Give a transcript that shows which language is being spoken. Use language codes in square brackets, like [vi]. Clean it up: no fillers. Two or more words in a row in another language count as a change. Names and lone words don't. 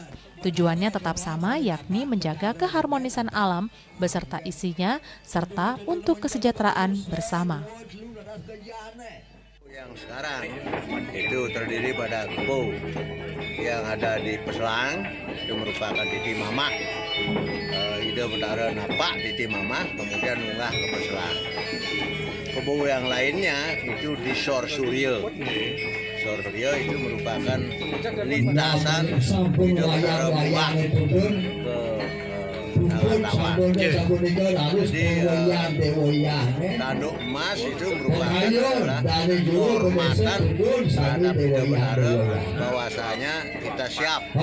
[id] Tujuannya tetap sama, yakni menjaga keharmonisan alam beserta isinya serta untuk kesejahteraan bersama. Yang sekarang itu terdiri pada kebo yang ada di Paselang, itu merupakan titi mamah. [ban] Ide Betara napak titi mamah, kemudian munggah ke Paselang. [id] Kebo yang lainnya itu di Sor Suryo. Sor Suryo itu merupakan lintasan Ide Betara munggah ke Tawa. Jadi tanduk emas itu merupakan adalah kehormatan terhadap Ide Betara bahwasanya kita siap.